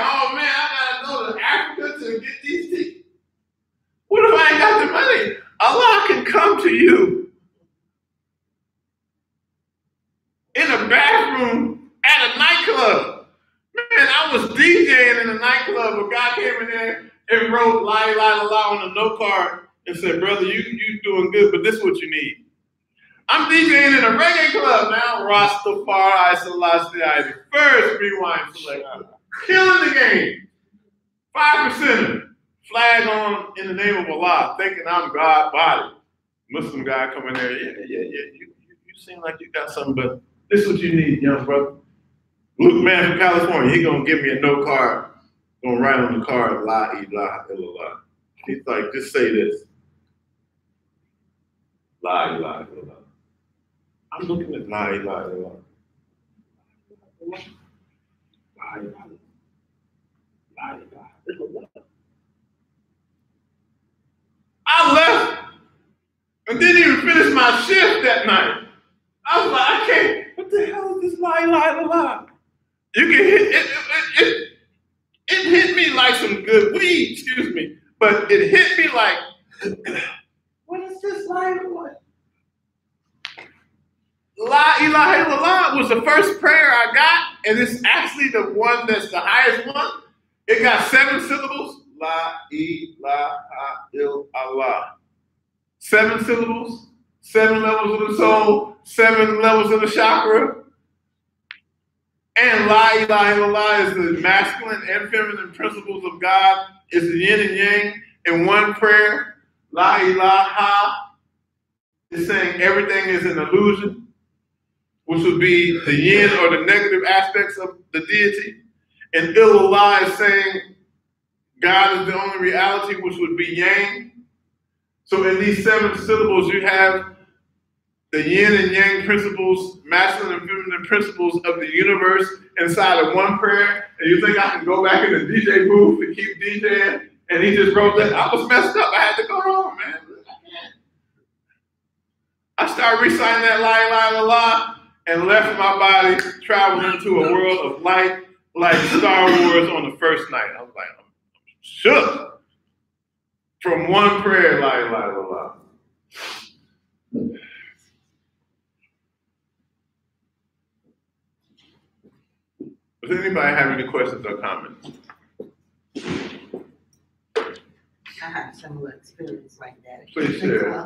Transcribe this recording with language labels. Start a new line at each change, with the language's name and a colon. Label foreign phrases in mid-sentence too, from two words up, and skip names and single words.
English: Oh man, I gotta go to Africa to get these things. What if I ain't got the money? Allah can come to you in a bathroom at a nightclub. Man, I was DJing in a nightclub. A guy came in there and wrote
Arabic: لا إله إلا الله
English: on a note card and said, brother, you doing good, but this is what you need. I'm DJing in a reggae club now. Rastafari Selassie, the first rewind selector. Killing the game. 5%. Flag on in the name of Allah, thinking I'm God body. Muslim guy come in there, yeah, you seem like you got something, but this is what you need, young brother. Luke man from California, he gonna give me a note card, gonna write on the card,
Arabic: لا إله إلا الله.
English: He's like, just say this.
Arabic: لا إله إلا الله.
English: I'm looking at
Arabic: لا إله إلا الله. لا إله إلا الله.
English: I left and didn't even finish my shift that night. I was like, I can't, what the hell is this
Arabic: لا إله إلا الله?
English: You can hit it hit me like some good weed, excuse me, but it hit me like, what is this
Arabic: لا إله? لا إله إلا الله
English: was the first prayer I got, and it's actually the one that's the highest one. It got 7 syllables.
Arabic: لا إله إلا الله.
English: 7 syllables, 7 levels of the soul, 7 levels of the chakra. And
Arabic: لا إله إلا الله
English: is the masculine and feminine principles of God. It's the yin and yang in one prayer.
Arabic: لا إله
English: is saying everything is an illusion, which would be the yin or the negative aspects of the deity. And illallah is saying God is the only reality, which would be yang. So in these 7 syllables, you have the yin and yang principles, masculine and feminine principles of the universe inside of one prayer. And you think I can go back in the DJ booth and keep DJing? And he just wrote that. I was messed up. I had to go home, man. I started reciting that
Arabic: لا إله إلا الله
English: and left my body, traveled into a world of light, like Star Wars on the first night. I was like, I'm shook from one prayer,
Arabic: لا إله إلا الله.
English: Does anybody have any questions or comments? I had a similar experience like that. Please share.